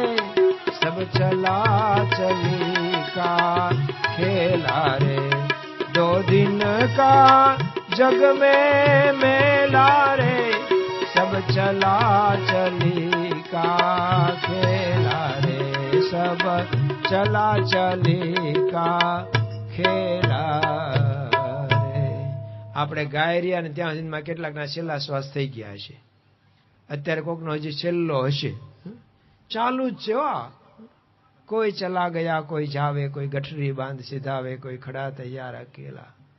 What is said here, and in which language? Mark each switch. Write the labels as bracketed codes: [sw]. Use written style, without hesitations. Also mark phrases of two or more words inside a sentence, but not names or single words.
[hi] सब चला चली का खेला रे. दो दिन का जग में मेला रे, सब चला चली का खेला रे. सब चला चली का खेला रे. [gu] આપણે ગાય રહ્યા ને ત્યાં સુધીમાં કેટલાકના છેલ્લા શ્વાસ થઈ ગયા હશે. અત્યારે કોકનો હજી છેલ્લો હશે. ચાલુ જ છે હો. [hi] कोई चला गया कोई जावे, कोई गठरी बांध सिधावे, कोई खड़ा तैयार अकेला.